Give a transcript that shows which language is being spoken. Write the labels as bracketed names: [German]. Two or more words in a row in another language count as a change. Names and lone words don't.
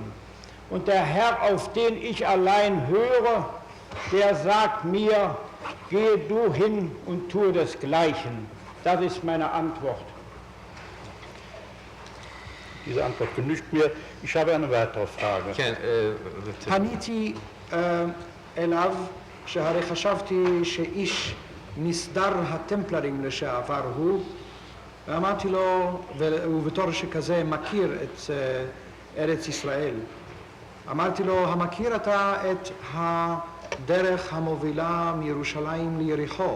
[German] Und der Herr, auf den ich allein höre, der sagt mir, gehe du hin und tue desgleichen. Das ist meine Antwort. Diese Antwort genügt mir. Ich habe eine weitere Frage. [Hebrew] פניתי אליו שהרי חשבתי שאיש מסדר הטמפלרים לשעבר הוא, ואמרתי לו, ובתור שכזה מכיר את ארץ ישראל, אמרתי לו, המכיר אתה את הדרך המובילה מירושלים ליריחו?